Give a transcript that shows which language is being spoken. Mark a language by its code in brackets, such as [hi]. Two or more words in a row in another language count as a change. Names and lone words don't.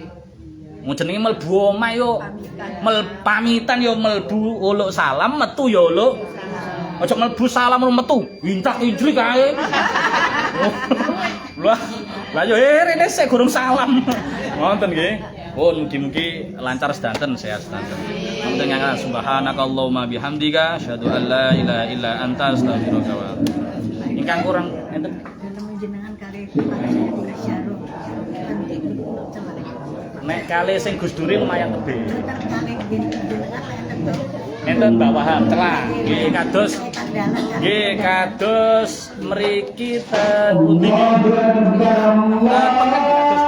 [jv] Mun jenenge mlebu omah yo pamitan yo mlebu uluk salam metu yo uluk. Aja mlebu salam metu intak-injrik kae. Lah yo rene sik gurung salam. Ngoten nggih. Oh, mugi-mugi lancar sedanten, sehat sedanten. [ar] آمين يا سبحانك اللهم وبحمدك أشهد أن لا إله إلا أنت أستغفرك وأتوب إليك. [jv] Ingkang kurang enten jenengan kali nek kali sing Gus Duri lumayan tebih. Kali jenengan enten enten Mbak Wahab celah. Nggih kados mriki ten pundi nggih.